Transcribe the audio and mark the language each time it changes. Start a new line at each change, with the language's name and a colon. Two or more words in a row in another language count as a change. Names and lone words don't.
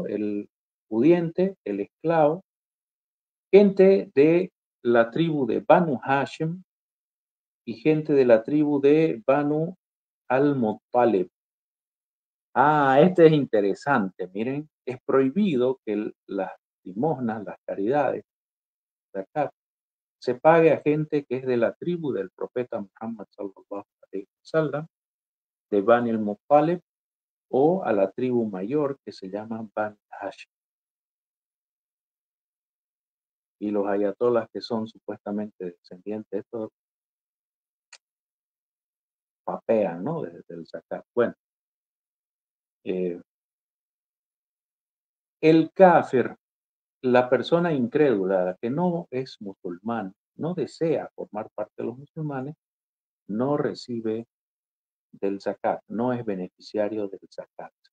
Spanish: El pudiente, el esclavo, gente de la tribu de Banu Hashem y gente de la tribu de Banu al-Muttalib. Este es interesante, miren, es prohibido que las limosnas, las caridades, zakat, se pague a gente que es de la tribu del profeta Muhammad
Arabic: صلى الله عليه وسلم,
Spanish: de Bani al-Muttalib, o a la tribu mayor que se llama Bani Hashim. Y los ayatolas que son supuestamente descendientes de estos papean, ¿no? Desde el zakat. Bueno, el kafir, la persona incrédula que no es musulmán, no desea formar parte de los musulmanes, no recibe del zakat, no es beneficiario del zakat.